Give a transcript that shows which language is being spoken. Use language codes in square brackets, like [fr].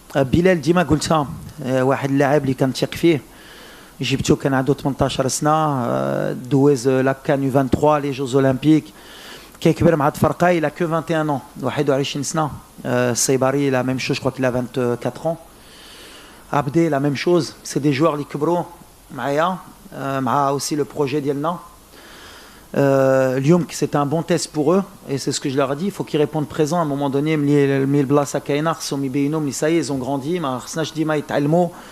[ar] Bilal Dima Gulta, واحد اللاعب اللي كنثق فيه. جبتو كان عنده 18 سنه دوز لا كان 23 les Jeux Olympiques كيكبر مع الفرقه. [fr] Il a que 21 ans, [ar] 21 سنه. [fr] Saibari la même chose, je crois qu'il a 24 ans. Abdé la même chose. C'est des joueurs [ar] اللي كبروا معايا مع [fr] aussi le projet ديالنا. [ar] اليوم [fr] c'était un bon test pour eux, et c'est ce que je leur ai dit. Il faut qu'ils répondent présent à un moment donné. [ar] ملي البلاصه كاينه خصهم يبينوا ملي [fr] ça y est, ils ont grandi, [ar] ما خصناش ديما يتعلموا.